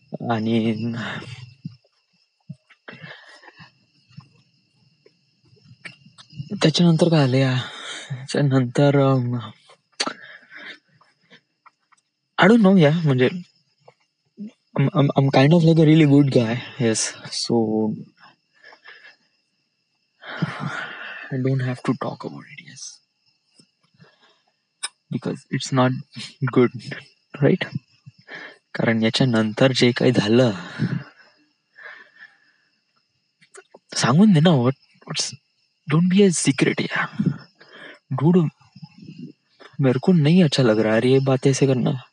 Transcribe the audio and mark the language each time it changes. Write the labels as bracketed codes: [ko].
[mr] आणि त्याच्यानंतर काय आलं या, त्याच्यानंतर [en] I don't know [mr] या, म्हणजे [en] I'm kind of like a really good guy. Yes, so I don't have to talk about it. Yes, because it's not good, right? [mr] कारण याच्यानंतर जे काही झालं सांगून दे ना. [en] What's don't be a secret या dude. [hi] मेरे को नहीं अच्छा लग रहा है ये बात ऐसे करना.